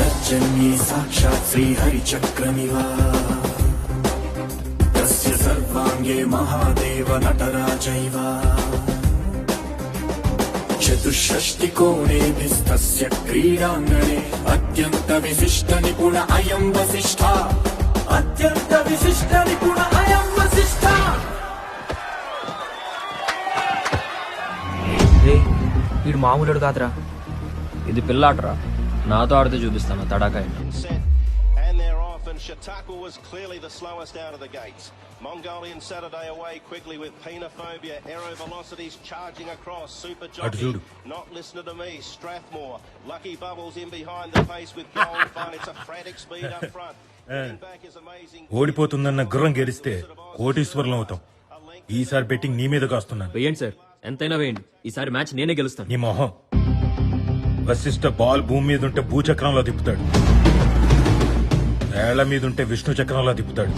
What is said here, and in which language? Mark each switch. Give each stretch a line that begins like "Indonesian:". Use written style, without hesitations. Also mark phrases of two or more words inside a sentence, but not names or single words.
Sanskrit: जगज्जन्ये साक्षात् श्रीहरिचक्रमिव तस्य सर्वाङ्गे महादेव नटराजैव चतुष्षष्टिकोणेभिस्तस्य क्रीडाङ्गणे अत्यन्तविशिष्टनिपुण अयं वसिष्ठा अत्यन्तविशिष्टनिपुण अयं वसिष्ठा
Telugu: వీడు మామూలుడు కాదురా, ఇది పిల్లాటరా. నాతో ఆడితే చూపిస్తాను తడాకా ఏంటో.
English: And they're off, and Chautauqua was clearly the slowest out of the gates. Mongolian Saturday away quickly with Penophobia. Aero Velocities charging across. Super Jockey, Not Listening to Me, Strathmore. Lucky Bubbles in behind the pace with Gold Fun. It's a frantic speed up front. Back is amazing.
Telugu: ఓడిపోతుందన్న గుర్రం గెలిస్తే కోటీశ్వరులం అవుతాం. ఈసారి బెట్టింగ్ నీ మీద కాస్తున్నాను. వేయండి సార్, ఎంతైనా వేయండి. ఈసారి మ్యాచ్ నేనే గెలుస్తాను. నీ మొహం. వశిష్ఠ బాల్ భూమి మీద ఉంటే భూచక్రంలో తిప్పుతాడు, ఏళ్ల మీద ఉంటే విష్ణు చక్రంలో తిప్పుతాడు.